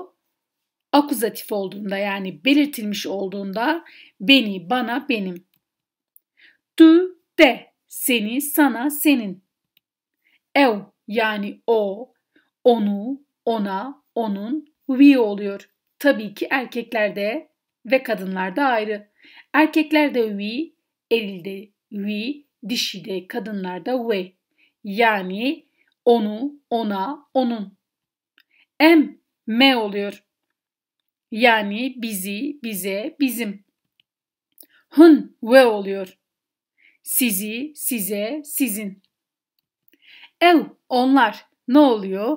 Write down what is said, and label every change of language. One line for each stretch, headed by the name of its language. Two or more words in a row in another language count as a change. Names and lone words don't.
Turkish: Akuzatif olduğunda yani belirtilmiş olduğunda beni, bana, benim. Tu, de, seni, sana, senin. Ev yani o, onu, ona, onun, we oluyor. Tabii ki erkeklerde ve kadınlarda ayrı. Erkeklerde we, erilde we, dişide, kadınlarda we. Yani onu, ona, onun. Em, me oluyor. Yani bizi, bize, bizim. Hun, we oluyor. Sizi, size, sizin. Ev, onlar. Ne oluyor?